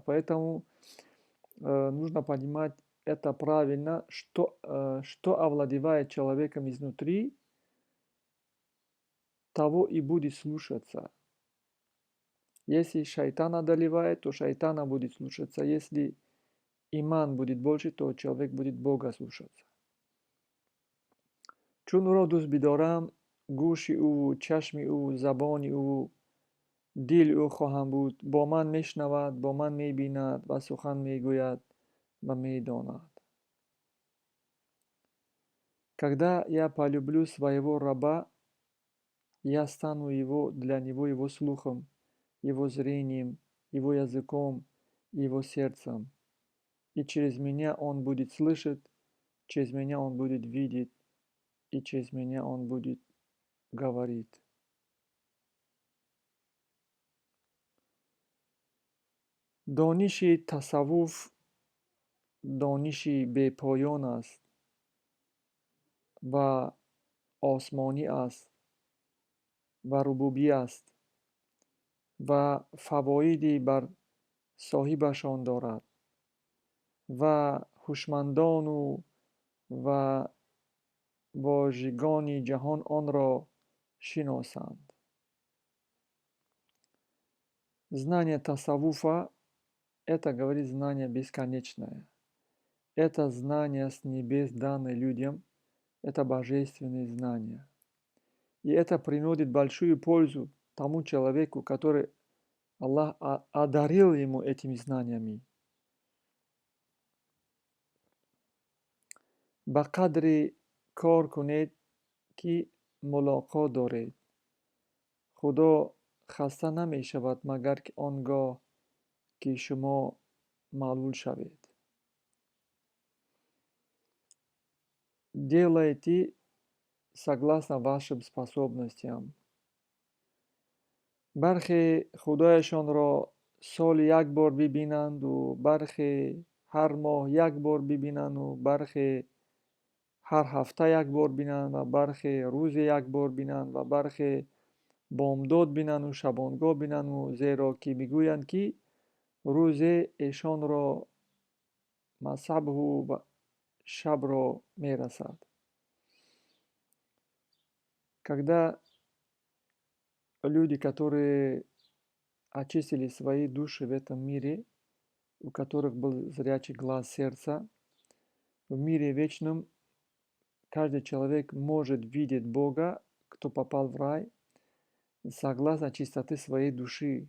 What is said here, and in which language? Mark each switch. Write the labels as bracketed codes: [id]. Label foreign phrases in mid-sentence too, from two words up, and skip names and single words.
[ru] Поэтому нужно понимать это правильно, что овладевает человеком изнутри, того и будет слушаться. Если шайтан одолевает, то шайтана будет слушаться. Если иман будет больше, то человек будет Бога слушаться. [tg] Чун ӯро дӯст бидорам, гӯши ӯ, чашми ӯ, забони ӯ, дили ӯ хоҳам буд. Бо ман мешнавад, бо ман мебинад ва сухан мегӯяд ва медонад. [ru] Когда я полюблю своего раба, я стану для него его слухом, его зрением, его языком, его сердцем. И через меня он будет слышать, через меня он будет видеть, и через меня он будет говорить. [tg] Дониши тасаввуф дониши бепоён аст ва осмонӣ аст ва рубубӣ аст ва фавоиди бар соҳибашон дорад ва ҳушмандону ва вожигони ҷаҳон онро шиносанд. [ru] Знание тасаввуфа — это, говорит, знание бесконечное. Это знание с небес, данное людям, это божественные знания. И это приносит большую пользу тому человеку, который Аллах одарил ему этими знаниями. [tg] ба қадри кор кунед, ки мулоқот доред. Худо хаста намешавад магар он гоҳ, ки шумо маълул шавед. [ru] Делайте согласно вашим способностям. [tg] Бархе худояшонро соли як бор бибинанду, бархе ҳар моҳ як бор бибинанду, бархе ҳар ҳафта як бор бинанд ва бархе рӯзе як бор бинанд ва бархе бомдод бинанду, шабонгоҳ бинанду, зеро ки мегӯянд, ки рӯзе эшонро масабҳу шабро мерасад. [ru] Когда люди, которые очистили свои души в этом мире, у которых был зрячий глаз сердца, в мире вечном каждый человек может видеть Бога, кто попал в рай, согласно чистоты своей души.